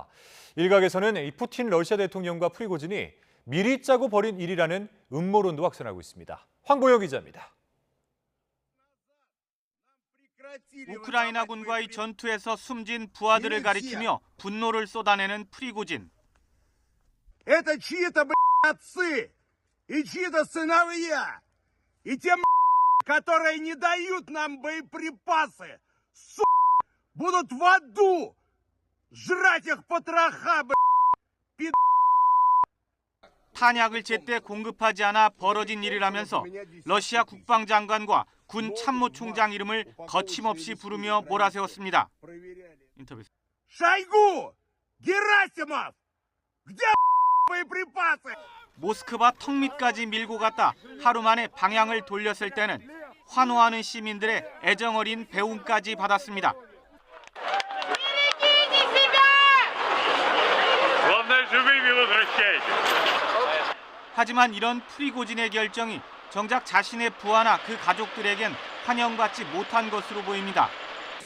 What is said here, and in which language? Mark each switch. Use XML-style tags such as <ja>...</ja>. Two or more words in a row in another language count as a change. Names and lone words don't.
<ko>일각에서는 이 푸틴 러시아 대통령과 프리고진이 미리 짜고 벌인 일이라는 음모론도 확산하고 있습니다. 황보영 기자입니다. 우크라이나군과의 전투에서 숨진 부하들을 가리키며 분노를 쏟아내는 프리고진.</ko> <ru>Это чьи-то, отцы и чьи-то сыновья. И те, которые не дают нам боеприпасы, будут в аду жрать их потроха,</ru> <ko>탄약을 제때 공급하지 않아 벌어진 일이라면서 러시아 국방장관과 군 참모총장 이름을 거침없이 부르며 몰아세웠습니다. 인터뷰.</ko> <ru>Шойгу! Герасимов! где боеприпасы?</ru> <ko>모스크바 턱 밑까지 밀고 갔다 하루 만에 방향을 돌렸을 때는 환호하는 시민들의 애정어린 배움까지 받았습니다. 하지만 이런 프리고진의 결정이 정작 자신의 부하나 그 가족들에겐 환영받지 못한 것으로 보입니다.</ko>